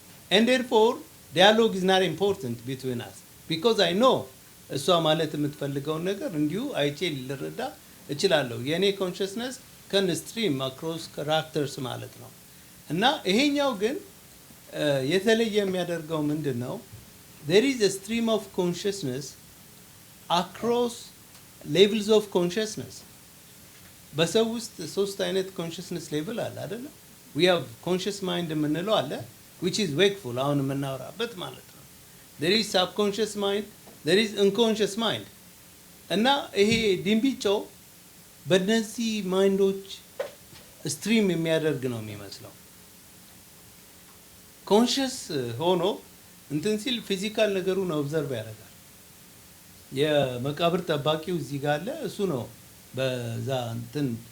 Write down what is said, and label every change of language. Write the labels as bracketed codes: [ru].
[en] and therefore dialogue is not important between us because I know [am] እሷ ማለት የምትፈልገውን ነገር እንዲሁ አይቼ ልረዳ እችላለሁ። የኔ [en] ኮንሽስነስ ከን ስትሪም አክሮስ ካራክተርስ [am] ማለት ነው። እና ይሄኛው ግን የተለየ የሚያደርገው ምንድን ነው? [en] there is a stream of consciousness across levels of consciousness. [am] በሰው ውስጥ ሶስት አይነት ኮንሽስነስ ሌቭል አለ አይደል? [en] we have conscious mind [am] የምንለው አለ [en] which is wakeful [am] አሁን የምናወራበት ማለት ነው። [en] there is subconscious mind, there is unconscious mind. [am] እና ይሄ ድንቢጮ በእነዚህ ማይንዶች ስትሪም የሚያደርግ ነው የሚመስለው። ኮንሽስ ሆኖ እንትን ሲል ፊዚካል ነገሩን ኦብዘርቭ ያደርጋል። የመቃብር ጠባቂው እዚህ ጋር አለ፣ እሱ ነው በዛ እንትን